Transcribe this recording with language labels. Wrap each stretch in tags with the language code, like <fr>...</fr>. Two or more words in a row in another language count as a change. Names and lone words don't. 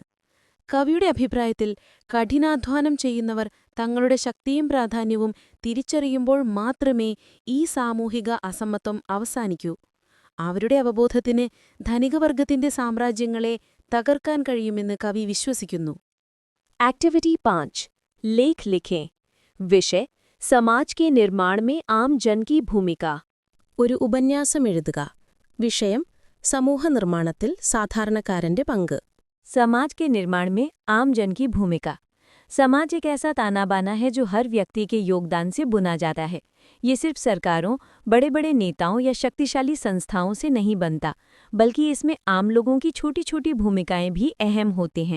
<ml>കവിയുടെ അഭിപ്രായത്തിൽ കഠിനാധ്വാനം ചെയ്യുന്നവർ തങ്ങളുടെ ശക്തിയും പ്രാധാന്യവും തിരിച്ചറിയുമ്പോൾ മാത്രമേ ഈ സാമൂഹിക അസമത്വം അവസാനിക്കൂ. അവരുടെ അവബോധത്തിന് ധനികവർഗത്തിന്റെ സാമ്രാജ്യങ്ങളെ തകർക്കാൻ കഴിയുമെന്ന് കവി വിശ്വസിക്കുന്നു.</ml> <hi>एक्टिविटी 5। लेख लिखें। विषय समाज के निर्माण में आम जन की भूमिका।</hi> <ml>ഒരു ഉപന്യാസം എഴുതുക. വിഷയം സമൂഹ നിർമ്മാണത്തിൽ സാധാരണക്കാരന്റെ പങ്ക്.</ml> <hi>समाज के निर्माण में आम जन की भूमिका। समाज एक ऐसा ताना बाना है जो हर व्यक्ति के योगदान से बुना जाता है। ये सिर्फ सरकारों, बड़े बड़े नेताओं या शक्तिशाली संस्थाओं से नहीं बनता, बल्कि इसमें आम लोगों की छोटी छोटी भूमिकाएं भी अहम होती हैं।</hi>